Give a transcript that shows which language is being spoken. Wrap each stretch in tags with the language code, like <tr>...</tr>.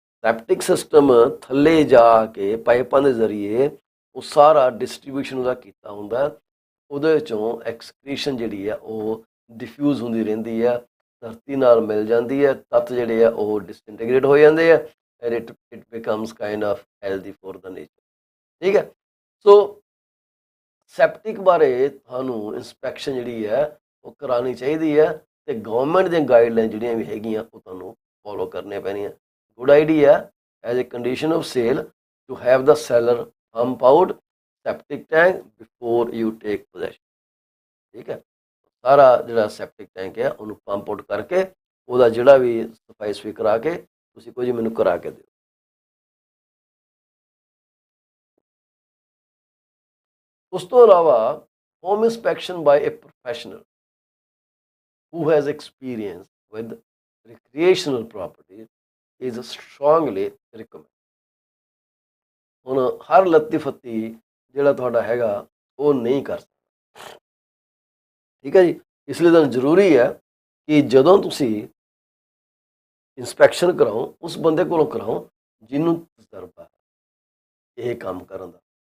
<pa>Septic system ਥੱਲੇ ਜਾ ਕੇ ਪਾਈਪਾਂ ਦੇ ਜ਼ਰੀਏ ਉਹ ਸਾਰਾ ਡਿਸਟਰੀਬਿਊਸ਼ਨ ਉਹਦਾ ਕੀਤਾ ਹੁੰਦਾ, ਉਹਦੇ ਵਿੱਚੋਂ ਐਕਸਕ੍ਰੀਸ਼ਨ ਜਿਹੜੀ ਆ ਉਹ ਡਿਫਿਊਜ਼ ਹੁੰਦੀ ਰਹਿੰਦੀ ਆ, ਧਰਤੀ ਨਾਲ ਮਿਲ ਜਾਂਦੀ ਹੈ, ਤੱਤ ਜਿਹੜੇ ਆ ਉਹ ਡਿਸਇੰਟੀਗ੍ਰੇਟ ਹੋ ਜਾਂਦੇ ਆ,</pa> <en>and it becomes kind of healthy for the nature।</en> <hi>ठीक है।</hi> <pa>सो ਸੈਪਟਿਕ ਬਾਰੇ ਤੁਹਾਨੂੰ ਇਨਸਪੈਕਸ਼ਨ ਜਿਹੜੀ ਹੈ ਉਹ ਕਰਾਉਣੀ ਚਾਹੀਦੀ ਹੈ, ਤੇ ਗਵਰਨਮੈਂਟ ਦੀਆਂ ਗਾਈਡਲਾਈਨ ਜਿਹੜੀਆਂ ਵੀ ਹੈਗੀਆਂ ਉਹ ਤੁਹਾਨੂੰ ਫੋਲੋ ਕਰਨੀਆਂ ਪੈਣੀਆਂ।</pa> <en>Good idea as a condition of sale to have the seller pump out septic tank before you take possession.</en> <pa>ਠੀਕ ਹੈ। ਸਾਰਾ ਜਿਹੜਾ ਸੈਪਟਿਕ ਟੈਂਕ ਹੈ ਉਹਨੂੰ ਪੰਪ ਆਊਟ ਕਰਕੇ ਉਹਦਾ ਜਿਹੜਾ ਵੀ ਸਫਾਈ ਸਫਾਈ ਕਰਾ ਕੇ ਤੁਸੀਂ ਕੁਝ ਮੈਨੂੰ ਕਰਾ ਕੇ ਦਿਓ। ਉਸ ਤੋਂ ਇਲਾਵਾ</pa> <en>Home inspection by a professional who has experience with recreational property is strongly recommended।</en> <pa>ਹੁਣ ਹਰ ਲੱਤੀ ਫੱਤੀ ਜਿਹੜਾ ਤੁਹਾਡਾ ਹੈਗਾ ਉਹ ਨਹੀਂ ਕਰ ਸਕਦਾ। ਠੀਕ ਹੈ ਜੀ। ਇਸ ਲਈ ਤਾਂ ਜ਼ਰੂਰੀ ਹੈ ਕਿ ਜਦੋਂ ਤੁਸੀਂ ਇੰਸਪੈਕਸ਼ਨ ਕਰਾਓ ਉਸ ਬੰਦੇ ਕੋਲੋਂ ਕਰਾਓ ਜਿਹਨੂੰ ਤਜਰਬਾ ਇਹ ਕੰਮ ਕਰਨ ਦਾ।</pa>